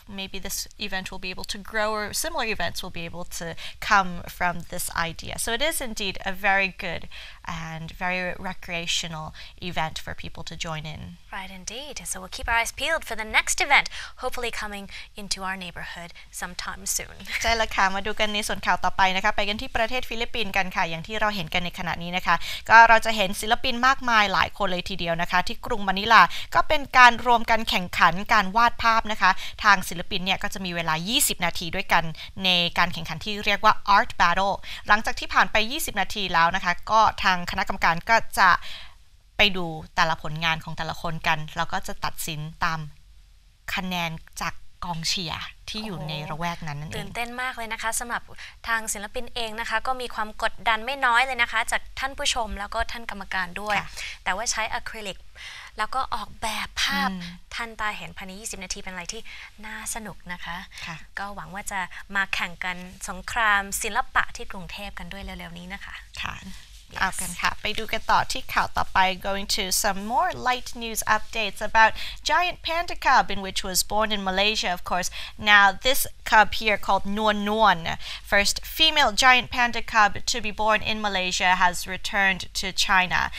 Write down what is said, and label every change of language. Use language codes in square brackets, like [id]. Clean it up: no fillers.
[en] Maybe this event will be able to grow, or similar events will be able to come from this idea. So it is indeed a very good and very recreational event for people to join in. Right, indeed. So we'll keep our eyes peeled for the next event, hopefully coming into our neighborhood sometime soon. [th] ใช่แล้วค่ะมาดูกันในส่วนข่าวต่อไปนะคะไปกันที่ประเทศฟิลิปปินส์กันค่ะอย่างที่เราเห็นกันในขณะนี้นะคะก็เราจะเห็นศิลปินมากมายหลายคนเลยทีเดียวนะคะที่กรุงมะนิลาก็เป็นการรวมกันแข่งขันการวาดภาพนะคะทางศิลปินเนี่ยก็จะมีเวลา20นาทีด้วยกัน ในการแข่งขันที่เรียกว่า Art Battle หลังจากที่ผ่านไป20นาทีแล้วนะคะก็ทางคณะกรรมการก็จะไปดูแต่ละผลงานของแต่ละคนกันแล้วก็จะตัดสินตามคะแนนจากกองเชียร์ที่อยู่ในระแวกนั้นนั่นเอง ตื่นเต้นมากเลยนะคะสำหรับทางศิลปินเองนะคะก็มีความกดดันไม่น้อยเลยนะคะจากท่านผู้ชมแล้วก็ท่านกรรมการด้วยแต่ว่าใช้อะคริลิกแล้วก็ออกแบบภาพทันตาเห็นภายใน20นาทีเป็นอะไรที่น่าสนุกนะคะก็หวังว่าจะมาแข่งกันสงครามศิลปะที่กรุงเทพกันด้วยเร็วๆนี้นะคะ ค่ะเอากันค่ะไปดูกันต่อที่ข่าวต่อไป [en] going to some more light news updates about giant panda cub in which was born in Malaysia of course. Now this cub here called Nuan, first female giant panda cub to be born in Malaysia, has returned to China.